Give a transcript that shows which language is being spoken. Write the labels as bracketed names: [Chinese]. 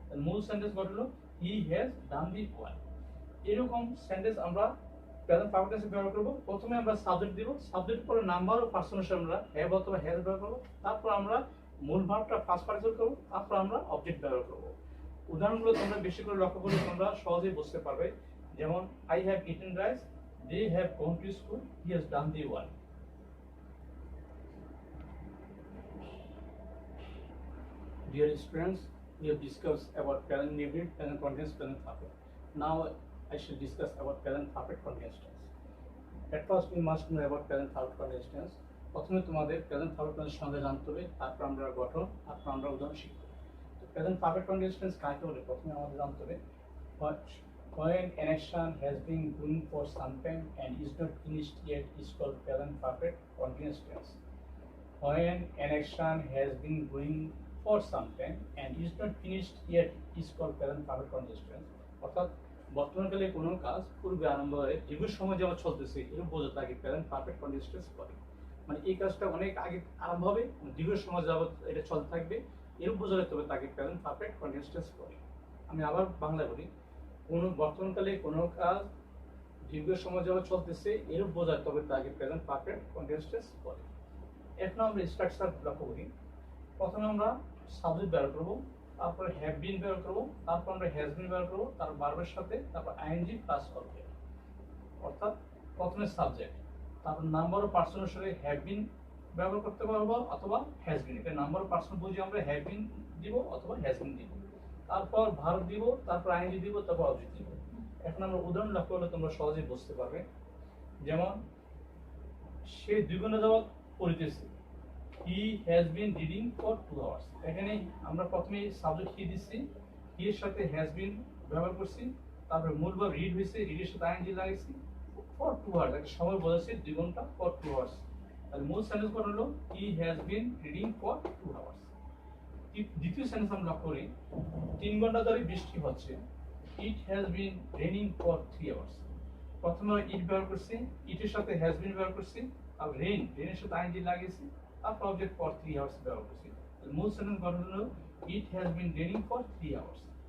[Bangla] মূল সেন্টেন্স গঠন হলো [English] He has done the work. [Bangla] এরকম সেন্টেন্স আমরা প্রেজেন্ট পারফেক্ট টেন্সে ব্যবহার করব। প্রথমে আমরা সাবজেক্ট দিব, সাবজেক্ট পরে নাম্বার ও পার্সন হিসেবে আমরা হ্যাভ অথবা হ্যাজ ব্যবহার করব, তারপর আমরা মূল ভার্বটা ফার্স্ট পার্টিসিপল করব, তারপর আমরা অবজেক্ট ব্যবহার করব। উদাহরণগুলো তোমরা বেশি করে লক্ষ্য করলে তোমরা সহজেই বুঝতে পারবে। [English] যেমন I have eaten rice, they have gone to school, he has done the work. Dear students, we have discussed about present indefinite, present continuous, present perfect. Now I shall discuss about present perfect continuous tense. At first we must know about present perfect continuous tense. [Bangla] প্রথমে তোমাদের present perfect continuous সঙ্গে জানতে হবে, তারপর আমরা গঠন, তারপর আমরা উদাহরণ শিখব। তো প্রেজেন্ট পারফেক্ট কন্টিনিউয়াস টেন্স কাকে বলে প্রথমে আমাদের জানতে হবে। [English] When an action has been going for some time and is not finished yet is called present perfect continuous tense. When an action has been going for some time and is not finished yet is called present perfect continuous tense. [Bangla] অর্থাৎ বর্তমানকালে কোনো কাজ পূর্বে আরম্ভ হয়ে দীর্ঘ সময় যাবত চলতেছে এরূপ বোঝাতে তাকে প্রেজেন্ট পারফেক্ট কন্টিনিউয়াস টেন্স বলে। মানে এই কাজটা অনেক আগে আরম্ভ হবে, দীর্ঘ সময় যাবত এটা চলতে থাকবে, এরূপ বোঝালে তবে তাকে প্রেজেন্ট পারফেক্ট কন্টিনিউয়াস টেন্স বলে। আমি আবার বাংলা বলি, কোনো বর্তমানকালে কোনো কাজ দীর্ঘ সময় যাবত চলতেছে এরূপ বোঝায় তবে তাকে প্রেজেন্ট পারফেক্ট কন্টিনিউয়াস টেন্স বলে। এখন আমরা স্ট্রাকচার লক্ষ্য করি। প্রথমে আমরা সাবজেক্ট ব্যবহার করবো, তারপরে হ্যাভ বিন ব্যবহার করবো, তারপর আমরা হ্যাজ বিন ব্যবহার করবো, তারপর ভার্বের সাথে, তারপর আইএনজি প্লাস অবজেক্ট। অর্থাৎ প্রথমে সাবজেক্ট, তারপর নাম্বার অফ পার্সন অনুসারে হ্যাভ বিন ব্যবহার করতে পারবো অথবা হ্যাজ বিন। এটা নাম্বার অফ পার্সন বুঝে আমরা হ্যাভ বিন দিব অথবা হ্যাজ বিন দিব, তারপর ভার্ব দিব, তারপর আইএনজি দিব, তারপর অবজেক্ট দিব। এখন আমরা উদাহরণ লক্ষ্য করলে তোমরা সহজেই বুঝতে পারবে। যেমন সে 2 ঘন্টা যাবত পড়িতেছে, [English] he has been reading for 2 hours। [Bangla] এখানে আমরা প্রথমে সাবজেক্ট কি দিচ্ছি, হি এর সাথে has been ব্যবহার করছি, তারপরে মূল ভার্ব রিড হয়েছে, রিড এর সাথে আইএনজি লাগাইছি, [English] for 2 hours [Bangla] একটা সময় বোঝাচ্ছি 2 ঘন্টা for 2 hours। তাহলে মূল সেন্টেন্স কোন হলো [English] he has been reading for 2 hours। [Bangla] দ্বিতীয় সেন্টেন্স আমরা লক্ষ্য করি, 3 ঘন্টা ধরে বৃষ্টি হচ্ছে, [English] it has been raining for 3 hours। [Bangla] প্রথমে ইট ব্যবহার করছি, ইটের সাথে has been ব্যবহার করছি, আর রেইন, রেইনের সাথে আইএনজি লাগিয়েছি, তারপর অবজেক্ট ফর 3 আওয়ার্স ব্যবহার করছি। মূল সেন্টেন্স গঠন হলো [English] It has been raining for 3 hours.